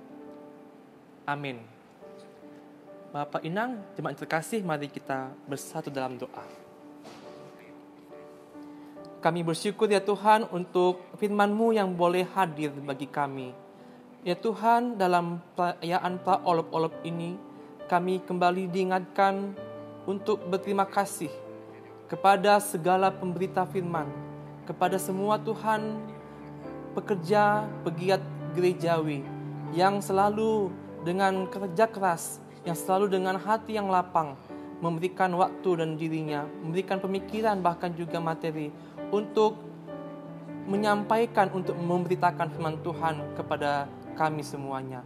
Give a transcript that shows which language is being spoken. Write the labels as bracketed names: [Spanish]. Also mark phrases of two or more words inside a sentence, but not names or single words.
[Indonesian] Amin. Bapak Inang, jemaat terkasih, mari kita bersatu dalam doa. Kami bersyukur ya Tuhan untuk firman-Mu yang boleh hadir bagi kami. Ya Tuhan, dalam perayaan pra-olop-olop ini, kami kembali diingatkan untuk berterima kasih kepada segala pemberita firman, kepada semua Tuhan pekerja, pegiat gerejawi yang selalu dengan kerja keras, yang selalu dengan hati yang lapang, memberikan waktu dan dirinya, memberikan pemikiran bahkan juga materi untuk menyampaikan, untuk memberitakan firman Tuhan kepada kami semuanya.